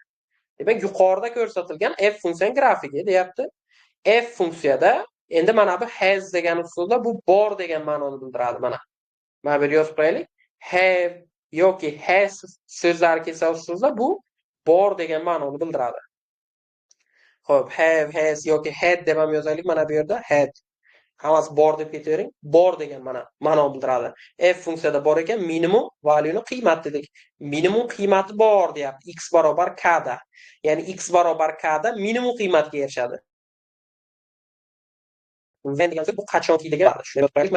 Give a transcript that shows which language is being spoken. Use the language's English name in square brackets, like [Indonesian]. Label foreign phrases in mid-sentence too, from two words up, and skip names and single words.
[Uzbek] Demak, yuqorida ko'rsatilgan f funksiyaning grafiki deyapti. F funksiyada endi mana bu has degan usulda bu bor degan ma'noni bildiradi mana. Mana bu yozib qo'yaylik. Have yoki has so'zlari kelsa usulda bu bor degan ma'noni bildiradi. Xo'p, have, has yoki had deb ham yozaylik mana bu yerda. Had. Hammasi bor deb ketavering. Bor degan mana ma'noni bildiradi. F funksiyada bor ekan, minimum valyuni qiymat dedik. Minimum qiymati bor deyapti. X barobar k da. Ya'ni x barobar k da minimum qiymatga erishadi. When degan so'z bu qachonki degan ma'no.